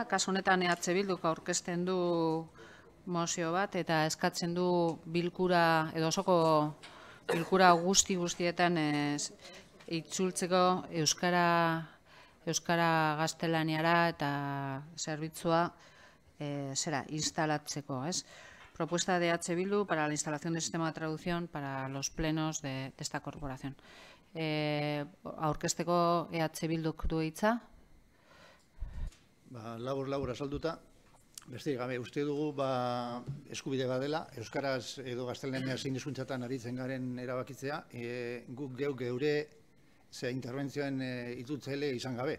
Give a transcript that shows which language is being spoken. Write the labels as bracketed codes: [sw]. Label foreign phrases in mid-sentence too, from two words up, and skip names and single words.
[eu] Kasu honetan EH Bilduk aurkezten du mozio bat eta eskatzen du bilkura edo osoko bilkura guztietan itzultzeko euskara gaztelaniara eta zerbitzua instalatzeko, ez? [es] Propuesta de EH Bildu para la instalación del sistema de traducción para los plenos de esta corporación. [eu] Aurkezteko EH Bilduk du hitza. Labur azalduta, besterik gabe, uste dugu eskubide badela, euskaraz edo gaztelania zein hizkuntzatan aritzen garen erabakitzea, guk geure interbentzioen itzultzaile izan gabe.